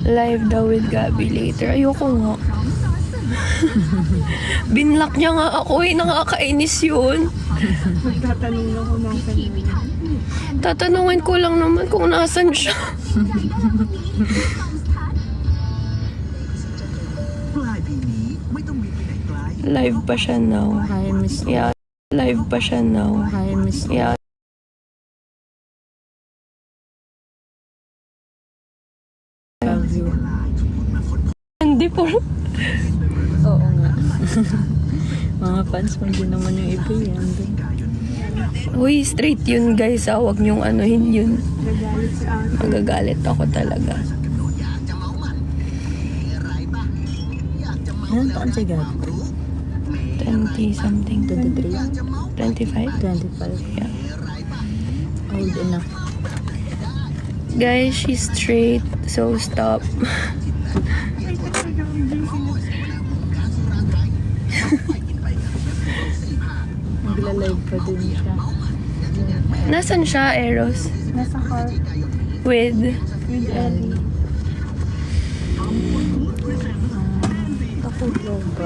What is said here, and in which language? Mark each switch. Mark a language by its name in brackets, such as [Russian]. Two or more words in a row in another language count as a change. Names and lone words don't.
[English] Live daw with Gabby later. [Filipino] Ayoko nga. [Thai] พร้อมซอสสูตร [Filipino] Binlock niya nga ako eh. Nakakainis yun. Tatanungin ko lang naman kung nasan siya. [Thai] ปลายปีนี้ไม่ต้องบินไปไหนไกล [Filipino] Live pa siya now. [English] Hi, Miss. [Filipino] Yeah. Live pa siya now. [English] Hi, Miss. Yeah. Love you. [Filipino] Hindi po. Oo nga. Mga fans mo din naman yung iba yan. Uy, straight yun guys. Huwag niyong anuhin yun. Magagalit ako talaga. Ilan taon si Gab? [English] 20 something. 23? 25? 25? Yeah. Old enough. Guys, she's straight. So stop. [Filipino] Magla-live pa din siya. Nasaan siya, Eros? Nasa car. [English] With? [Filipino] Ellie. Ako ba?